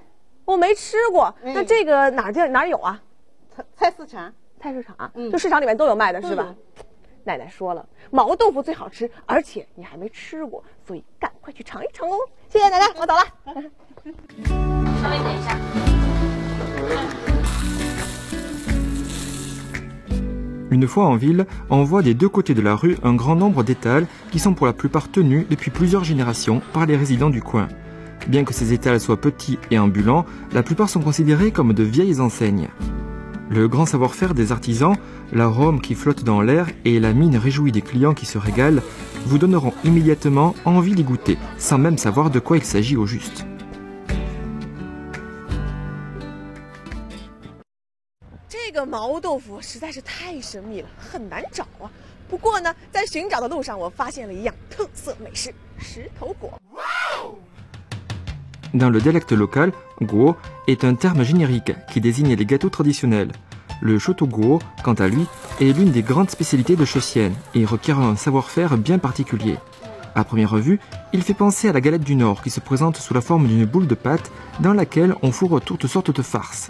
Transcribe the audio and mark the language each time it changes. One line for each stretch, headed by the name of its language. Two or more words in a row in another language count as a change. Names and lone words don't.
Chinese: 我没吃过。那这个哪儿有啊？菜市场。菜市场，就市场里面都有卖的是吧？奶奶说了，毛豆腐最好吃，而且你还没吃过，所以赶快去尝一尝哦。谢谢奶奶，我走了。稍微等一下。
French: Une fois en ville, on voit des deux côtés de la rue un grand nombre d'étals qui sont pour la plupart tenus depuis plusieurs générations par les résidents du coin. Bien que ces étals soient petits et ambulants, la plupart sont considérés comme de vieilles enseignes. Le grand savoir-faire des artisans, l'arôme qui flotte dans l'air et la mine réjouie des clients qui se régalent vous donneront immédiatement envie d'y goûter, sans même savoir de quoi il s'agit au juste.
Chinese: 这个毛豆腐实在是太神秘了，很难找啊。不过呢，在寻找的路上，我发现了一样特色美食——石头果。
French: Dans le dialecte local, guo est un terme générique qui désigne les gâteaux traditionnels. Le château guo, quant à lui, est l'une des grandes spécialités de Shessienne et requiert un savoir-faire bien particulier. À première vue, il fait penser à la galette du Nord qui se présente sous la forme d'une boule de pâte dans laquelle on fourre toutes sortes de farces.